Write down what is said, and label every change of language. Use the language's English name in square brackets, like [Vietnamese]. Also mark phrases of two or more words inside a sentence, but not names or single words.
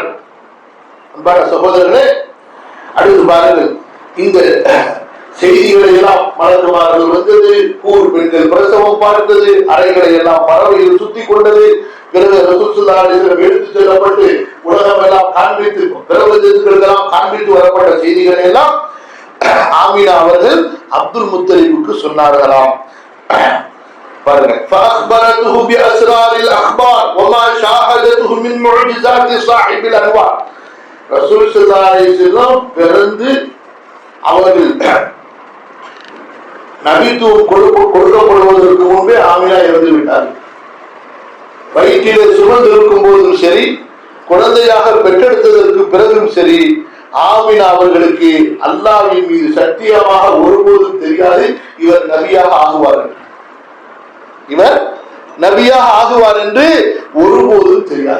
[Tamil] அன்பான சகோதரர்களே, அடுத்து பாருங்கள், இந்த செய்திகளை எல்லாம் மலக்குமார்கள் வந்தது, கூர் பெண்கள் பிரசவம் பார்த்தது, அறைகளை எல்லாம் பறவைகள் சுத்தி கொண்டது, பிறகு ரசூல் [Arabic] صلى الله عليه وسلم [Tamil] எடுத்து செல்லப்பட்டு உலகம் எல்லாம் காண்பித்து, பிரபஞ்சத்துக்கெல்லாம் காண்பித்து வரப்பட்ட செய்திகளை எல்லாம் ஆமினா அவர்கள் அப்துல் முத்தலிபுக்கு சொன்னார்களாம். பாருங்க, [Arabic] فأخبرته بأسرار الأخبار وما شاهدته من معجزات صاحب الأنوار. [Tamil] ரசூல் [Arabic] صلى الله عليه وسلم [Tamil] பிறந்து அவர்கள் நபித்துவம் கொடுக்கப்படுவதற்கு முன்பே ஆமினா இறந்து விட்டார்கள். வயிற்றிலே சுமந்திருக்கும் போதும் சரி, குழந்தையாக பெற்றெடுத்ததற்கு பிறகும் சரி, ஆமினா அவர்களுக்கு அல்லாஹ்வின் மீது சத்தியமாக ஒருபோதும் தெரியாது இவர் நபியாக ஆகுவார்கள், இவர் நபியாக ஆகுவார் என்று ஒருபோதும் தெரியாது.